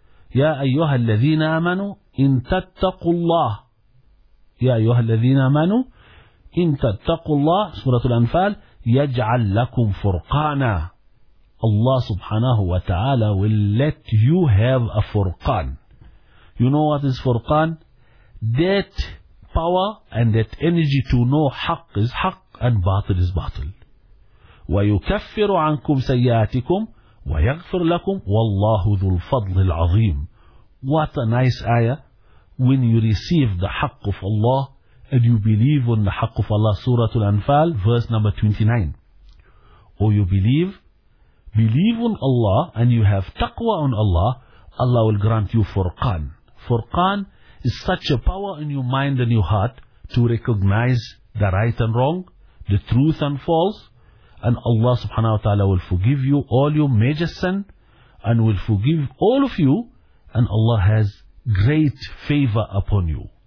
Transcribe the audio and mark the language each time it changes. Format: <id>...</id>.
<ar>Ya ayyuha alladhina amanu, إن تتقوا الله يا أيها الذين آمنوا إن تتقوا الله سورة الأنفال يجعل لكم فرقانا.</ar> <en>الله سبحانه وتعالى will let you have a فرقان. You know what is فرقان? That power and that energy to know حق is حق and باطل is باطل.</en> <ar>ويكفر عنكم سيئاتكم ويغفر لكم والله ذو الفضل العظيم.</ar> <en>What a nice ayah. When you receive the haqq of Allah and you believe on the haqq of Allah, Surah Al-Anfal, verse number 29. Or you believe on Allah and you have taqwa on Allah, Allah will grant you furqan. Furqan is such a power in your mind and your heart to recognize the right and wrong, the truth and false, and Allah subhanahu wa ta'ala will forgive you all your major sin and will forgive all of you, and Allah has great favor upon you.</en>